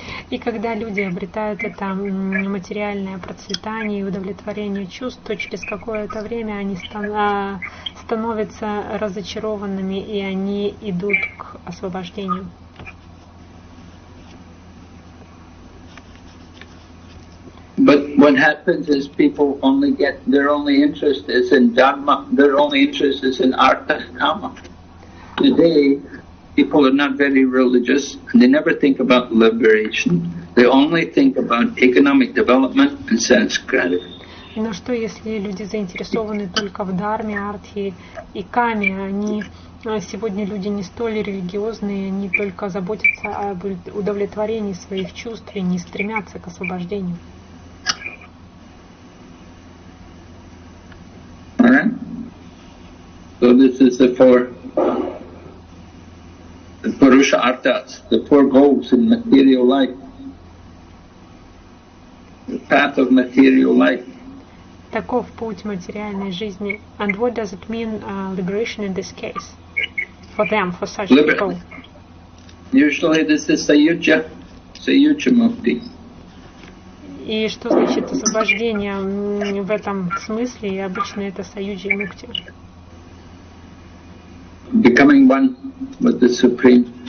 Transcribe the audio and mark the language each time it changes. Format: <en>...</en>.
<ru>И когда люди обретают это материальное процветание и удовлетворение чувств, то через какое-то время они становятся разочарованными, и они идут к освобождению.</ru> <en>But what happens is people only get, their only interest is in dharma, their only interest is in artha and kama. Today, people are not very religious and they never think about liberation. They only think about economic development and sense gratification.</en> <ru>Но что если люди заинтересованы только в дharме, артхе и каме? Сегодня люди не столь религиозные, они только заботятся об удовлетворении своих чувств и не стремятся к освобождению.</ru> <en>Alright? So this is the Purusha Arthas, the four goals in material life, the path of material life.</en> <ru>Таков путь материальной жизни.</ru> <en>And what does it mean, liberation in this case? For them, for such people? Usually this is Sayuja Mukti.</en> <ru>И что значит освобождение в этом смысле? И обычно это Саюджи Мукти.</ru> <en>Becoming one with the Supreme.</en>